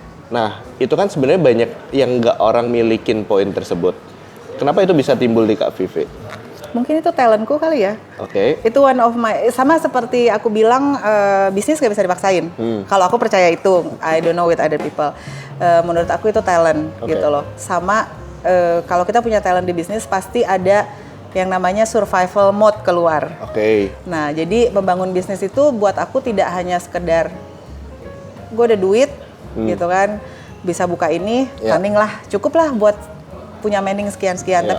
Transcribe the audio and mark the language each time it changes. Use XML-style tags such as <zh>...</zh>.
<id>Nah, itu kan sebenarnya banyak yang nggak orang milikin poin tersebut. Kenapa itu bisa timbul di Kak Vivi? Mungkin itu talentku kali ya. Itu</id> <en>one of my,</en> <id>sama seperti aku bilang, bisnis gak bisa dipaksain. Kalau aku percaya itu,</id> <en>I don't know with other people.</en> <id>Menurut aku itu talent gitu loh. Sama kalau kita punya talent di bisnis, pasti ada yang namanya</id> <en>survival mode</en> <id>keluar. Nah, jadi membangun bisnis itu buat aku tidak hanya sekedar gue ada duit gitu kan, bisa buka ini, running lah, cukup lah buat punya mending sekian-sekian.</id>